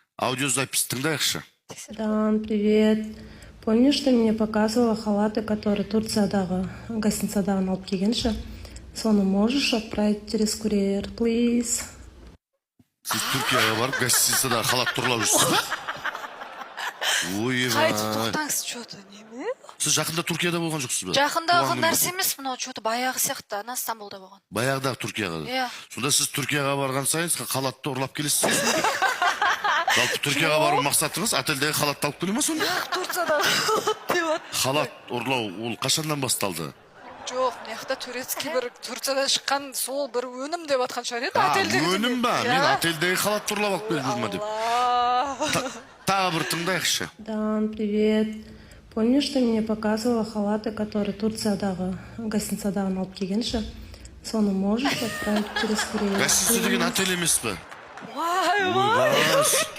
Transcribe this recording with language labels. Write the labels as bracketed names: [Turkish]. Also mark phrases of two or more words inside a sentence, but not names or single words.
[Kazakh] Аудиозапись тыңдайықшы. [Russian] Дан, привет. Помнишь, ты мне показывала халаты, которые [Kazakh] Турциядағы гостиницадан алып келгенші? [Russian] Соны можешь отправить через курьер, please? [Kazakh] Сіз Түркияға барып, гостиницадағы халат тұрлап жүрсіз ба? Ойбай. Қайтып тоқтаңыз, что-то неме? Сіз жақында Түркияда болған жоқсыз ба? Жақындағы нәрсе емес, мынау что-то баяғы сияқты, ана Стамбулда болған. Баяғыдағы Түркияға. Иә. Сонда сіз Түркияға барған сайын халатты ұрлап келесіз. Жалпы Түркияға бару мақсатыңыз отельдегі халатты алып келе ма сонда? Турциядағы халат деп ат. Халат ұрлау ол қашаннан басталды? Жоқ, мына турецкий бір Турциядан шыққан сол бір өнім деп атқан шығар еді, отельдегі. Өнім ба? Мен отельдегі халатты ұрлап алып келіп жүрмін деп. Тағы бір тыңдайықшы. Дан, [Russian] привет. Помнишь, ты мне показывала халаты, которые [Kazakh] Турциядағы гостиницадан алып келгенші? [Russian] Соны можешь отправить через курьер? [Kazakh] Гостиница деген отель емес пе? Вай, вай.